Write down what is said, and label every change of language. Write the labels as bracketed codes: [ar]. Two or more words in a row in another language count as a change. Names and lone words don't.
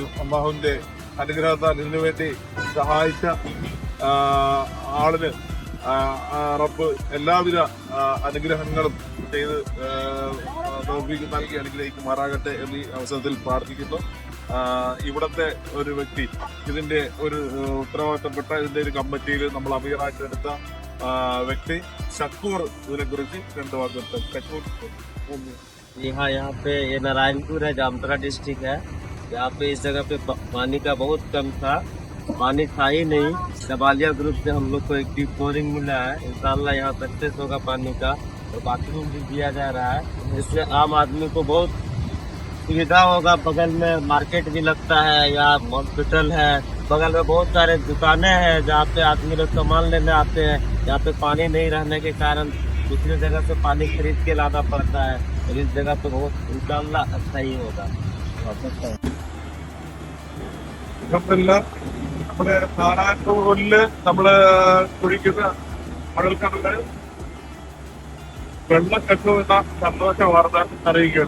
[ml] അല്ലാഹുവിന്റെ അനുഗ്രഹത്താൽ ഇതിനു വേണ്ടി സഹായിച്ച ആളിന് റബ്ബ് എല്ലാവിധ അനുഗ്രഹങ്ങളും ചെയ്ത് നൽകി അനുഗ്രഹിക്കുമാറാകട്ടെ എന്നീ അവസരത്തിൽ പ്രാർത്ഥിക്കുന്നു. ഇവിടത്തെ ഒരു വ്യക്തി, ഇതിന്റെ ഒരു ഉത്തരവാദിത്തപ്പെട്ട ഇതിന്റെ ഒരു കമ്മിറ്റിയിൽ നമ്മൾ അമീറായിട്ട് എടുത്ത व्यक्ति शकूर [hi] जी हाँ, यहाँ पे ये नारायणपुर है, जामताड़ा डिस्ट्रिक्ट है। यहाँ पे इस जगह पे पानी का बहुत कम था, पानी था ही नहीं। जमालिया ग्रुप से हम लोग को एक डीप बोरिंग मिला है। इंशाल्लाह यहाँ सक्सेस होगा पानी का, और बाथरूम भी दिया जा रहा है, इससे आम आदमी को बहुत सुविधा होगा। बगल में मार्केट भी लगता है, यहाँ हॉस्पिटल है, बगल में बहुत सारे दुकानें हैं जहाँ पे आदमी लोग सामान लेने आते हैं। यहाँ पे पानी नहीं रहने के कारण दूसरी जगह से पानी खरीद के लाना पड़ता है, और इस जगह पे बहुत इंशाल्लाह अच्छा ही होगा। [ml] നമ്മുടെ നാരായണപൂരില് നമ്മള് കുഴിക്കുന്ന മഴൽക്കിണറ് വെള്ളം കെട്ടുമെന്ന സന്തോഷ വാർത്ത അറിയിക്കുകയാണ്.